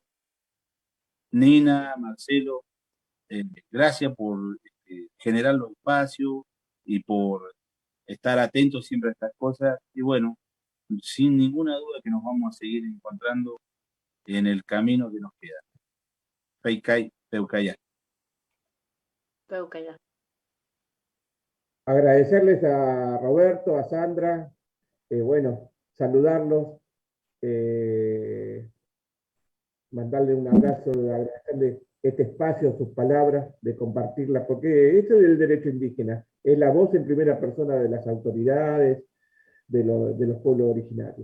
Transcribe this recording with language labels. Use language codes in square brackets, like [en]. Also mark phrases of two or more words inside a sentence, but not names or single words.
[es] Nina, Marcelo, gracias por generar los espacios y por estar atentos siempre a estas cosas. Y bueno, sin ninguna duda que nos vamos a seguir encontrando en el camino que nos queda. [arn] Peicay, Peucayá. Peucayá. [es] Agradecerles a Roberto, a Sandra, bueno, saludarlos, mandarle un abrazo, agradecerle este espacio, sus palabras, de compartirlas, porque eso es el derecho indígena, es la voz en primera persona de las autoridades, de los pueblos originarios.